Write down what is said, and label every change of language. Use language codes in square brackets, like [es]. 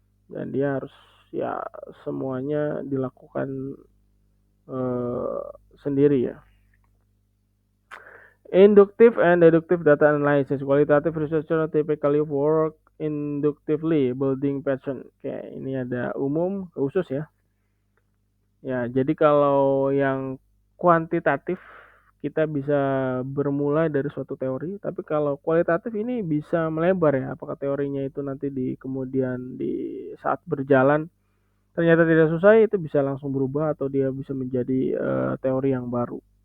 [id] Dan dia harus ya semuanya dilakukan sendiri ya. [en] Inductive and deductive data analysis. Qualitative researcher typically work inductively, building pattern. [id] Oke, ini ada umum, khusus ya. Ya, jadi kalau yang kuantitatif kita bisa bermulai dari suatu teori, tapi kalau kualitatif ini bisa melebar ya. Apakah teorinya itu nanti di kemudian di saat berjalan ternyata tidak sesuai, itu bisa langsung berubah atau dia bisa menjadi teori yang baru.